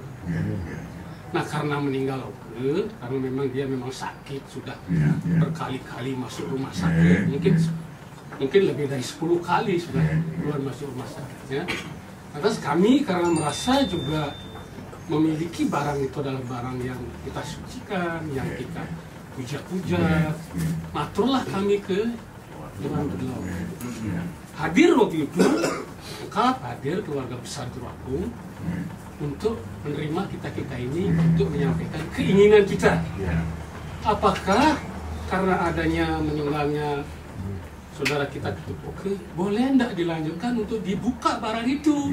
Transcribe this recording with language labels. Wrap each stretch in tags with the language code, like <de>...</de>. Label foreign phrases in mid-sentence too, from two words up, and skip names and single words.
<id>Nah karena meninggal Oke, karena memang dia sakit sudah berkali-kali masuk rumah sakit, mungkin lebih dari 10 kali sudah keluar masuk rumah sakitnya. Lantas kami karena merasa juga memiliki barang itu adalah barang yang kita sucikan, yang kita puja-puja, maturlah kami ke Dewan Beliau. Hadir waktu itu, lengkap hadir keluarga besar Jerohung untuk menerima kita ini untuk menyampaikan keinginan kita. Apakah karena adanya meninggalnya saudara kita Kutuk Oke, boleh tidak dilanjutkan untuk dibuka barang itu?</id>